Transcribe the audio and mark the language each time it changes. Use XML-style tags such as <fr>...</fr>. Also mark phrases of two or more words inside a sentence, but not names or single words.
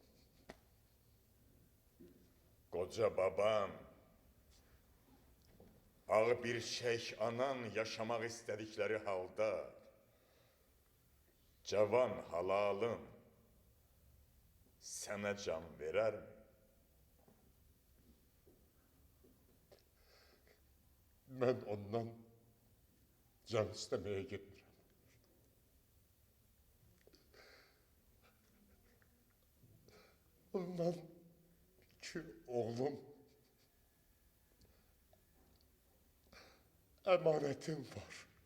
<az>Qoca baban, ağ bir şey anan yaşamaq istədikləri halda, cavan halalın sənə can verərmi?</az> <tr>Ben ondan can istemeye gitmiyorum. Ondan ki oğlum emanetim var.</tr>